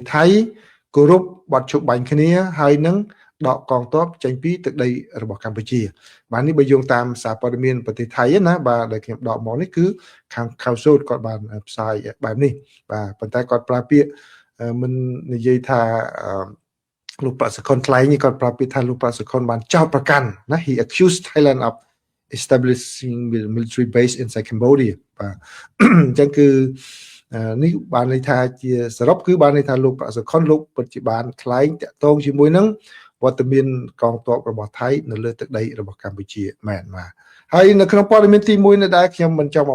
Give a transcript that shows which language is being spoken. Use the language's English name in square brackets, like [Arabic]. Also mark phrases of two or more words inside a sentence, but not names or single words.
[Khmer] ថៃគោរពបទជួបបាញ់គ្នាហើយនឹងដកកងទ័ពចេញពីទឹកដីរបស់កម្ពុជាបាទនេះបើយោងតាមសារព័ត៌មានប្រទេសថៃណាបាទដែលខ្ញុំ ដកមកនេះគឺខាងខៅសូតគាត់បានផ្សាយបែបនេះបាទប៉ុន្តែគាត់ប្រើពាក្យមិននិយាយថាលោកប្រាក់សុខុនថ្លែង នេះគាត់ប្រើពាក្យថាលោកប្រាក់សុខុនបានចោទប្រកាន់ណា [English] he accused Thailand of establishing military base inside Cambodia [Khmer] បាទអញ្ចឹងគឺនេះបានន័យថាជាសរុបគឺបានន័យថាលោកប្រាក់សុខុនលោកពិតជាបានថ្លែងតាក់ទងជាមួយនឹងវត្តមានកងទ័ពរបស់ថៃនៅលើទឹកដីរបស់កម្ពុជាមែនបាទហើយនៅក្នុងព័ត៌មានទី1នៅដែលខ្ញុំមិនចង់